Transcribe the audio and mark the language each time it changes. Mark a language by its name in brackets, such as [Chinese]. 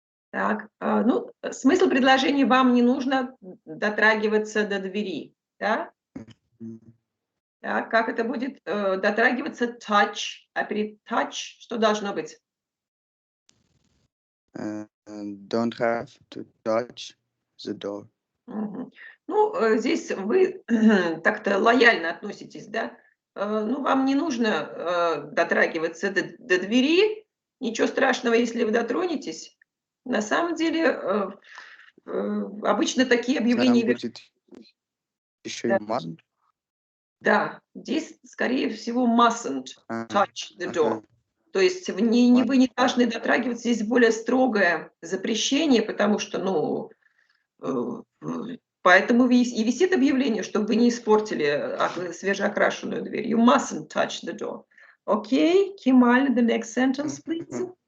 [Russian] Так, ну, смысл предложения: вам не нужно дотрагиваться до двери, да? Так, как это будет? Дотрагиваться touch, а перед touch что должно быть? [English] Don't have to touch the door. [Russian] Ну, здесь вы так-то лояльно относитесь, да? Ну, вам не нужно дотрагиваться до двери, ничего страшного, если вы дотронетесь. На самом деле, обычно такие объявления... Будет еще и mustn't. Да, здесь, скорее всего, [English] mustn't touch the door. [Russian] То есть вы не должны дотрагиваться. Здесь более строгое запрещение, потому что, ну, поэтому и висит объявление, чтобы вы не испортили свежеокрашенную дверь. [English] You mustn't touch the door. Okay, Kemal, the next sentence, please.